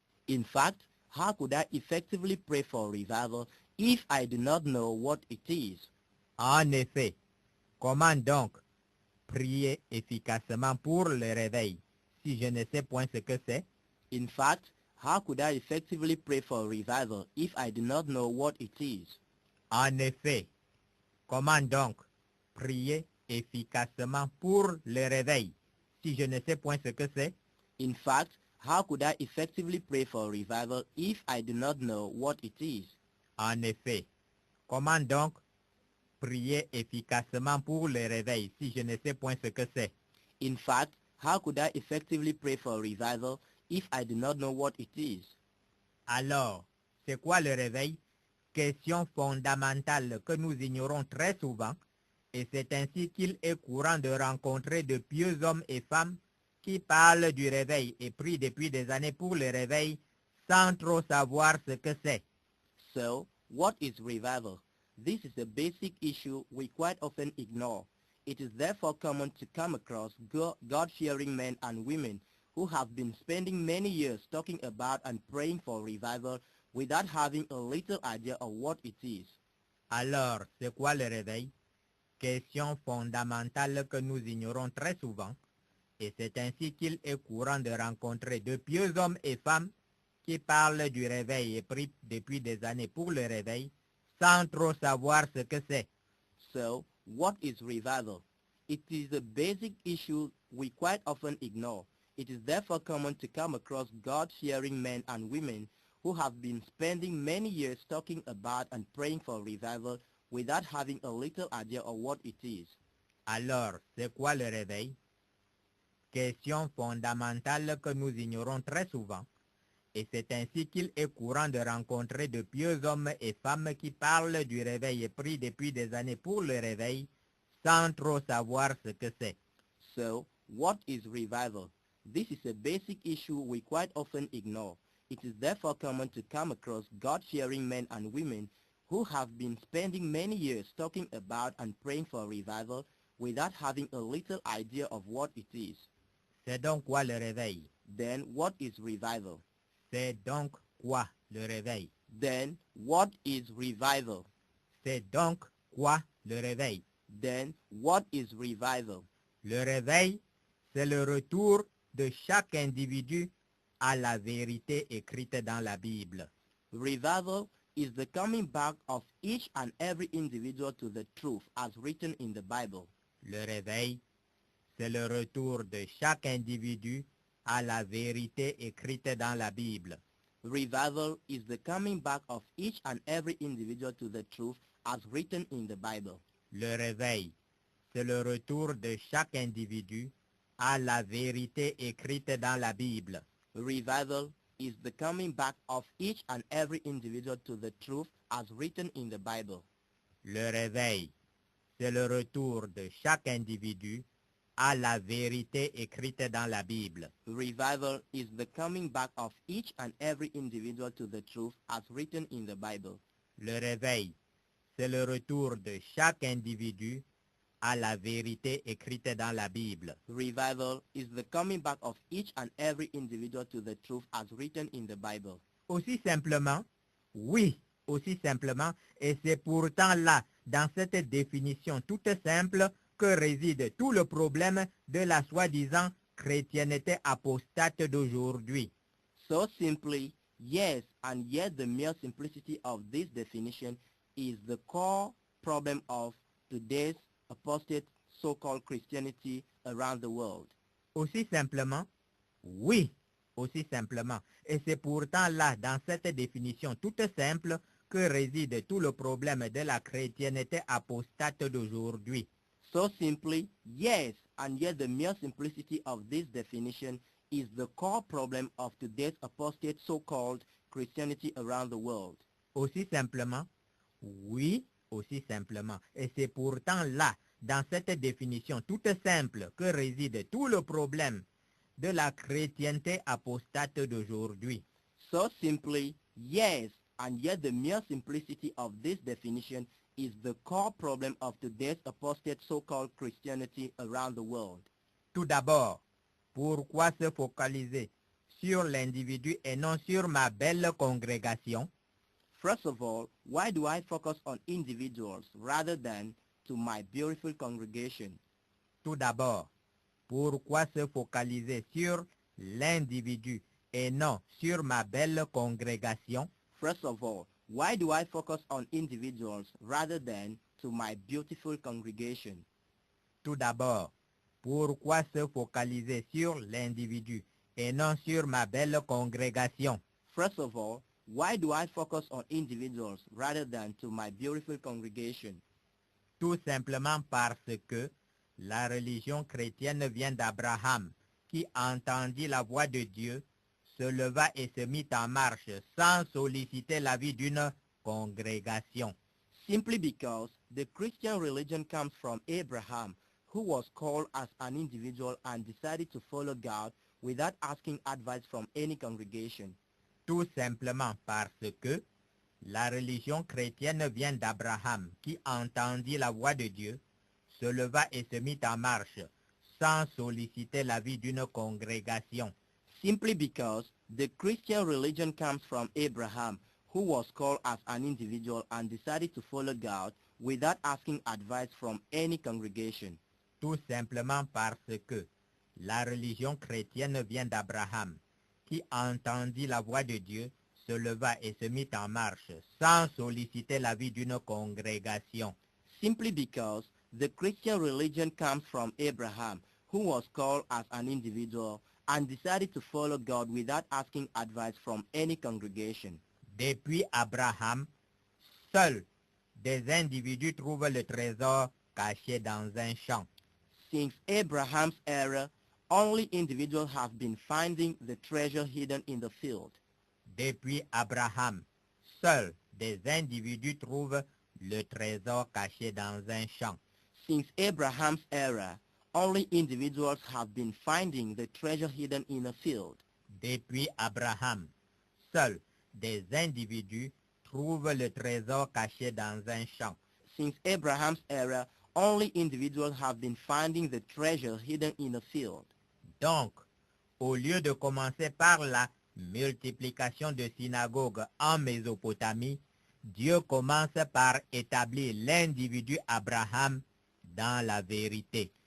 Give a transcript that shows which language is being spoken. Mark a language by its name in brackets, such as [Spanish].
[English] In fact, how could I effectively pray for revival if I do not know what it is? [French] En effet, comment donc prier efficacement pour le réveil si je ne sais point ce que c'est? [English] In fact, how could I effectively pray for revival if I do not know what it is? [French] En effet, comment donc prier efficacement pour le réveil si je ne sais point ce que c'est? [English] In fact, how could I effectively pray for revival if I do not know what it is? [French] En effet, comment donc prier efficacement pour le réveil si je ne sais point ce que c'est? [English] In fact, how could I effectively pray for revival if I do not know what it is? [French] Alors, c'est quoi le réveil? Question fondamentale que nous ignorons très souvent, et c'est ainsi qu'il est courant de rencontrer de pieux hommes et femmes qui parlent du réveil et prient depuis des années pour le réveil sans trop savoir ce que c'est. [English] So, what is revival? This is a basic issue we quite often ignore. It is therefore common to come across God-fearing men and women who have been spending many years talking about and praying for revival without having a little idea of what it is. [French] Alors, c'est quoi le réveil? Question fondamentale que nous ignorons très souvent, et c'est ainsi qu'il est courant de rencontrer de pieux hommes et femmes qui parlent du réveil et prient depuis des années pour le réveil, sans trop savoir ce que c'est. [English] So, what is revival? It is a basic issue we quite often ignore. It is therefore common to come across God-fearing men and women who have been spending many years talking about and praying for revival without having a little idea of what it is. [French] Alors, c'est quoi le réveil? Question fondamentale que nous ignorons très souvent, et c'est ainsi qu'il est courant de rencontrer de pieux hommes et femmes qui parlent du réveil et prient depuis des années pour le réveil, sans trop savoir ce que c'est. [English] So, what is revival? This is a basic issue we quite often ignore. It is therefore common to come across God-fearing men and women who have been spending many years talking about and praying for revival without having a little idea of what it is. [French] C'est donc quoi le réveil? [English] Then what is revival? [French] C'est donc quoi le réveil? [English] Then what is revival? [French] C'est donc quoi le réveil? [English] Then what is revival? [French] Le réveil, c'est le retour de chaque individu à la vérité écrite dans la Bible. [English] Revival is the coming back of each and every individual to the truth as written in the Bible. [French] Le réveil, c'est le retour de chaque individu à la vérité écrite dans la Bible. [English] Revival is the coming back of each and every individual to the truth as written in the Bible. [French] Le réveil, c'est le retour de chaque individu à la vérité écrite dans la Bible. [English] Revival is the coming back of each and every individual to the truth as written in the Bible. [French] Le réveil, c'est le retour de chaque individu à la vérité écrite dans la Bible. [English] Revival is the coming back of each and every individual to the truth as written in the Bible. [French] Le réveil, c'est le retour de chaque individu à la vérité écrite dans la Bible. [English] Revival is the coming back of each and every individual to the truth as written in the Bible. [French] Aussi simplement, oui, aussi simplement, et c'est pourtant là, dans cette définition toute simple, que réside tout le problème de la soi-disant chrétienté apostate d'aujourd'hui. [English] So simply, yes, and yet the mere simplicity of this definition is the core problem of today's apostate so-called Christianity around the world. [French] Aussi simplement, oui, aussi simplement. Et c'est pourtant là, dans cette définition toute simple, que réside tout le problème de la chrétienté apostate d'aujourd'hui. [English] So simply, yes, and yet the mere simplicity of this definition is the core problem of today's apostate so-called Christianity around the world. [French] Aussi simplement, oui, aussi simplement. Et c'est pourtant là, dans cette définition toute simple, que réside tout le problème de la chrétienté apostate d'aujourd'hui. [English] So simply, yes, and yet the mere simplicity of this definition is the core problem of today's apostate so-called Christianity around the world. [French] Tout d'abord, pourquoi se focaliser sur l'individu et non sur ma belle congrégation? [English] First of all, why do I focus on individuals rather than to my beautiful congregation? [French] Tout d'abord, pourquoi se focaliser sur l'individu et non sur ma belle congrégation? [English] First of all, why do I focus on individuals rather than to my beautiful congregation? [French] Tout d'abord, pourquoi se focaliser sur l'individu et non sur ma belle congrégation? [English] First of all, why do I focus on individuals rather than to my beautiful congregation? [French] Tout simplement parce que la religion chrétienne vient d'Abraham, qui entendit la voix de Dieu, se leva et se mit en marche sans solliciter l'avis d'une congrégation. [English] Simply because the Christian religion comes from Abraham, who was called as an individual and decided to follow God without asking advice from any congregation. [French] Tout simplement parce que la religion chrétienne vient d'Abraham, qui entendit la voix de Dieu, se leva et se mit en marche sans solliciter l'avis d'une congrégation. [English] Simply because the Christian religion comes from Abraham, who was called as an individual and decided to follow God without asking advice from any congregation. [French] Tout simplement parce que la religion chrétienne vient d'Abraham, qui entendit la voix de Dieu, se leva et se mit en marche sans solliciter l'avis d'une congrégation. [English] Simply because the Christian religion comes from Abraham, who was called as an individual and decided to follow God without asking advice from any congregation. [French] Depuis Abraham, seuls des individus trouvent le trésor caché dans un champ. [English] Since Abraham's era, only individuals have been finding the treasure hidden in the field. [French] Depuis Abraham, seuls des individus trouvent le trésor caché dans un champ. [English] Since Abraham's era, only individuals have been finding the treasure hidden in a field. [French] Depuis Abraham, seuls des individus trouvent le trésor caché dans un champ. [English] Since Abraham's era, only individuals have been finding the treasure hidden in a field. [French] Donc, au lieu de commencer par la multiplication de synagogues en Mésopotamie, Dieu commence par établir l'individu Abraham dans la vérité.